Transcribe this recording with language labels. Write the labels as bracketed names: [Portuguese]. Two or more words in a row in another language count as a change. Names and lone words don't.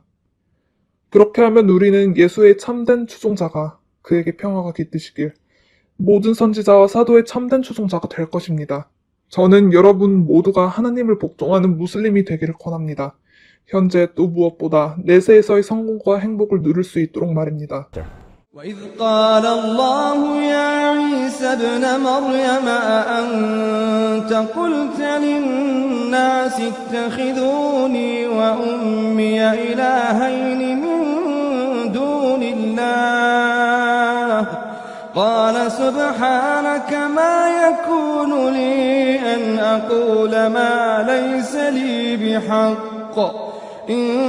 [Korean] 그렇게 하면 우리는 예수의 참된 추종자가 그에게 평화가 깃드시길 모든 선지자와 사도의 참된 추종자가 될 것입니다. 저는 여러분 모두가 하나님을 복종하는 무슬림이 되기를 권합니다. 현재 또 무엇보다 내세에서의 성공과 행복을 누릴 수 있도록 말입니다. [Arabic] وإذ قال الله يا عيسى ابن مريم أأنت قلت للناس اتخذوني وأمي إلهين من دون الله قال سبحانك ما يكون لي أن أقول ما ليس لي بحق إن